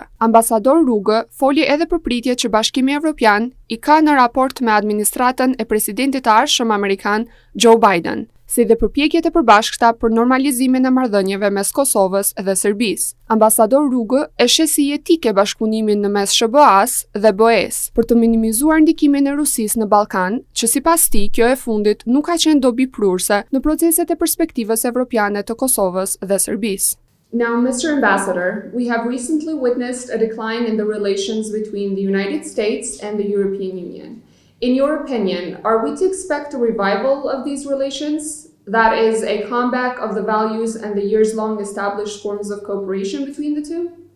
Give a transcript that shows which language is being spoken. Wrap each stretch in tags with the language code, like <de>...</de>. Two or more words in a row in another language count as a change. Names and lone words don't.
<sq>Ambasador Ruge foli edhe për pritjet që Bashkimi Evropian i ka në raport me administratën e presidentit të ardhshëm amerikan Joe Biden, si dhe përpjekjet e përbashkëta për normalizimin e marrëdhënieve mes Kosovës dhe Serbisë. Ambasador Ruge e sheh si jetike bashkëpunimin në mes SBA-s dhe BE-s për të minimizuar ndikimin e Rusisë në Ballkan, që sipas tij kjo e fundit nuk ka qenë dobi prurse në proceset e perspektivës evropiane të Kosovës dhe Serbisë.</sq> <en>Now, Mr. Ambassador, we have recently witnessed a decline in the relations between the United States and the European Union. In your opinion, are we to expect a revival of these relations? That is, a comeback of the values and the years-long established forms of cooperation between the two?</en>